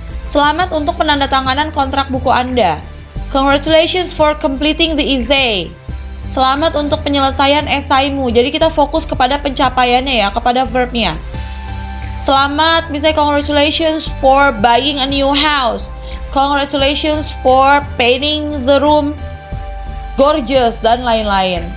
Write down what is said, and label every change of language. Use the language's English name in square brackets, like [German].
[Indonesian] Selamat untuk penandatanganan kontrak buku Anda. [English] Congratulations for completing the essay. [Indonesian] Selamat untuk penyelesaian esaimu. Jadi kita fokus kepada pencapaiannya ya, kepada verbnya. Selamat, misalnya [English] congratulations for buying a new house. Congratulations for painting the room gorgeous, [Indonesian] dan lain-lain.